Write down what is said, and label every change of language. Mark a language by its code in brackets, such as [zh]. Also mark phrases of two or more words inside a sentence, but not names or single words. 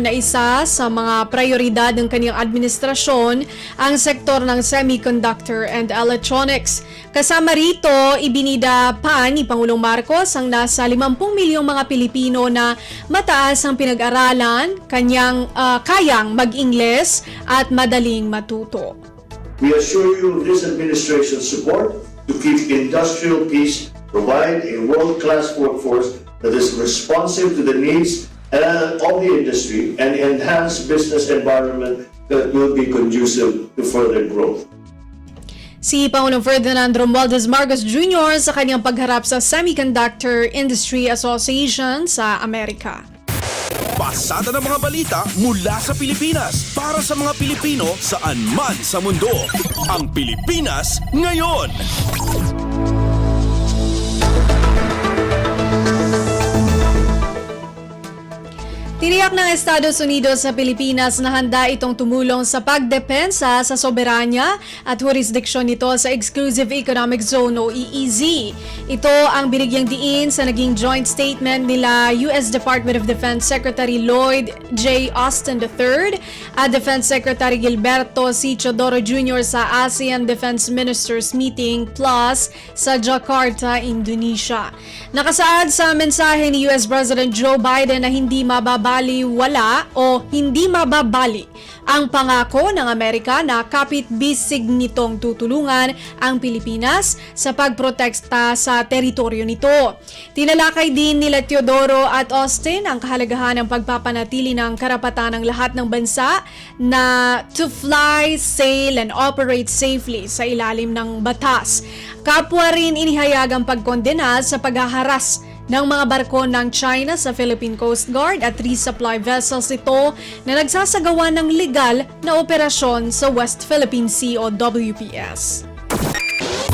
[tl] na isa sa mga prioridad ng kanyang administrasyon ang sektor ng [en] semiconductor and electronics. [tl] Kasama rito, ibinida pa ni Pangulong Marcos ang nasa 50 milyong mga Pilipino na mataas ang pinag-aralan, kayang mag-Ingles at madaling matuto. [en] We assure you of this administration's support to keep industrial peace, provide a world-class workforce that is responsive to the needs of the industry, and enhance business environment that will be conducive to further growth. [tl] Si Pangulong Ferdinand Romualdez Marcos Jr. sa kanyang pagharap sa Semiconductor Industry Association sa Amerika. Pasada ng mga balita mula sa Pilipinas para sa mga Pilipino saan man sa mundo. Ang Pilipinas ngayon. Tiniyak ng Estados Unidos sa Pilipinas na handa itong tumulong sa pagdepensa sa soberanya at jurisdiksyon nito sa Exclusive Economic Zone o EEZ. Ito ang binigyang diin sa naging [en] joint statement [tl] nila U.S. Department of Defense Secretary Lloyd J. Austin III at Defense Secretary Gilberto C. Chodoro Jr. sa ASEAN Defense Ministers Meeting Plus sa Jakarta, Indonesia. Nakasaad sa mensahe ni U.S. President Joe Biden na hindi mababaliwala o hindi mababali ang pangako ng Amerika na kapit-bisig nitong tutulungan ang Pilipinas sa pagprotekta sa teritoryo nito. Tinalakay din nila Teodoro at Austin ang kahalagahan ng pagpapanatili ng karapatan ng lahat ng bansa na [en] to fly, sail, and operate safely [tl] sa ilalim ng batas. Kapwa rin inihayag ang pagkondena sa paghaharas ng mga barko ng China sa Philippine Coast Guard at [en] resupply vessels [tl] ito na nagsasagawa ng legal na operasyon sa West Philippine Sea o WPS.